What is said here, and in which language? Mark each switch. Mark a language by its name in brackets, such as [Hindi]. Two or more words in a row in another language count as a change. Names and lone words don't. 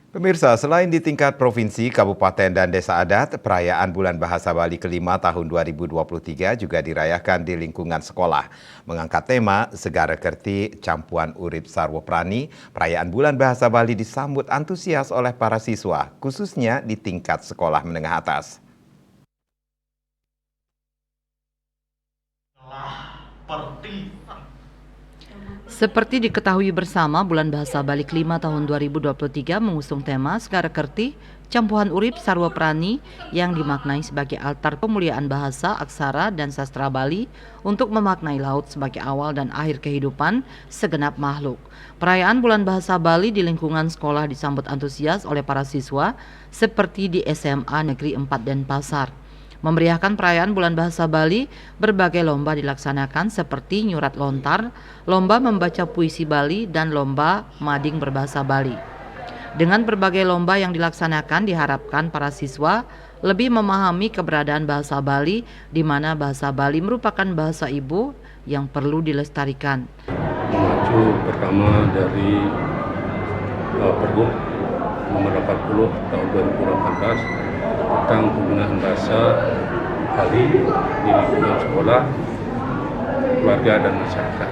[Indonesian] Pemirsa, selain di tingkat provinsi, kabupaten, dan desa adat, perayaan Bulan Bahasa Bali kelima tahun 2023 juga dirayakan di lingkungan sekolah. Mengangkat tema Segara Kerti Campuan Urip Sarwo Prani, perayaan Bulan Bahasa Bali disambut antusias oleh para siswa, khususnya di tingkat sekolah menengah atas. Seperti diketahui bersama, Bulan Bahasa Bali kelima tahun 2023 mengusung tema Segara Kerti, Campuhan Urip Sarwa Prani yang dimaknai sebagai altar pemuliaan bahasa, aksara, dan sastra Bali untuk memaknai laut sebagai awal dan akhir kehidupan segenap makhluk. Perayaan Bulan Bahasa Bali di lingkungan sekolah disambut antusias oleh para siswa seperti di SMA Negeri 4 Denpasar. Memeriahkan perayaan Bulan Bahasa Bali, berbagai lomba dilaksanakan seperti [Balinese] nyurat lontar, [Indonesian] lomba membaca puisi Bali, dan lomba mading berbahasa Bali. Dengan berbagai lomba yang dilaksanakan, diharapkan para siswa lebih memahami keberadaan bahasa Bali, di mana bahasa Bali merupakan bahasa ibu yang perlu dilestarikan. Mengacu pertama dari Pergub nomor 80 tahun 2018 tentang penggunaan bahasa Bali di lingkungan sekolah, keluarga, dan masyarakat.